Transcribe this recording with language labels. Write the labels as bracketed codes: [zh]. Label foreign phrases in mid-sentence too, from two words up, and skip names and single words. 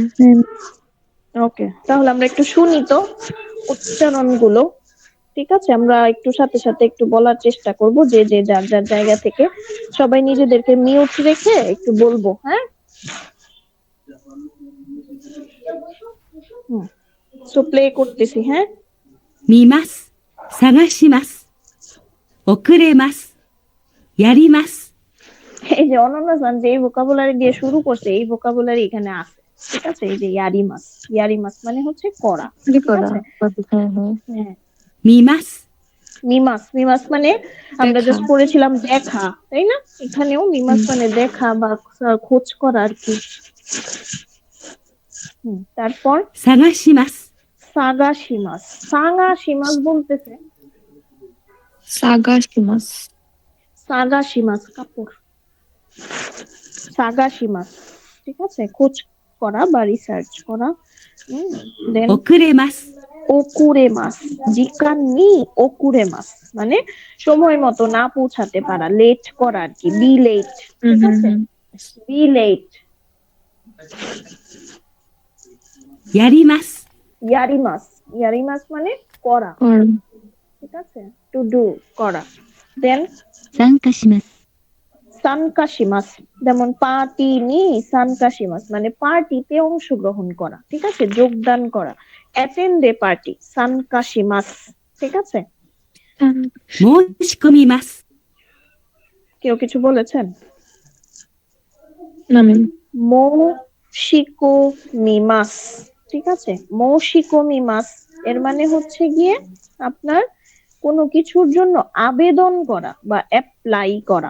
[bn] ওকে, তাহলে আমরা একটু শুনি তো উচ্চারণগুলো। ঠিক আছে, আমরা একটু সাথে সাথে একটু বলার চেষ্টা করব, যে যে যার যার জায়গা থেকে সবাই নিজেদেরকে মিউট রেখে একটু বলবো। হ্যাঁ, সো প্লে করতেছি। হ্যাঁ, [ja] 見ます。探します。遅れます。やります。 [bn] এই যে অনন্যা জান যে ভোকাবুলারি দিয়ে শুরু করছে, এই ভোকাবুলারি এখানে আছে। ঠিক আছে, এই যে ইয়ারিমাস, ইয়ারিমাস মানে হচ্ছে করা। ঠিক আছে, হ্যাঁ। [ja] 見ます。 [bn] মিমাস, মিমাস মানে আমরা দেখা। জাস্ট পড়েছিলাম দেখা, তাই না? এখানেও মিমাস মানে দেখা বা খোঁজ করা আর কি। তারপর [ja] 探します。 [bn] সাগাশিমাস, সাগাশিমাস বলতেছে। সাগাশিমাস। সাগাশিমাস কাপড়, সাগাশিমাস। ঠিক আছে, খোঁজ করা বা রিসার্চ করা। দেন [ja] 遅れます。 [bn] ওকুরেমাস, [ja] 時間に遅れます [bn] মানে সময় মতো না পৌঁছাতে পারা, লেট করা আর কি, [en] be late. [bn] ঠিক আছে, [en] be late. [ja] やります。 [bn] ইয়ারিমাস, ইয়ারিমাস মানে করা। ঠিক আছে, [en] to do, [bn] করা। দেন [ja] 参加します。 [bn] সানকাশিমাস, যেমন [ja] パーティーに参加します [bn] মানে পার্টিতে অংশগ্রহণ করা। ঠিক আছে, যোগদান করা, [en] attend a party, [bn] সানকাশিমাস। ঠিক আছে, [ja] 申し込みます。 [bn] কেউ কিছু বলেছেন? না ম্যাম। মৌশিকোমিমাস। ঠিক আছে, মৌশিকোমিমাস এর মানে হচ্ছে গিয়ে আপনার কোনো কিছুর জন্য আবেদন করা বা অ্যাপ্লাই করা।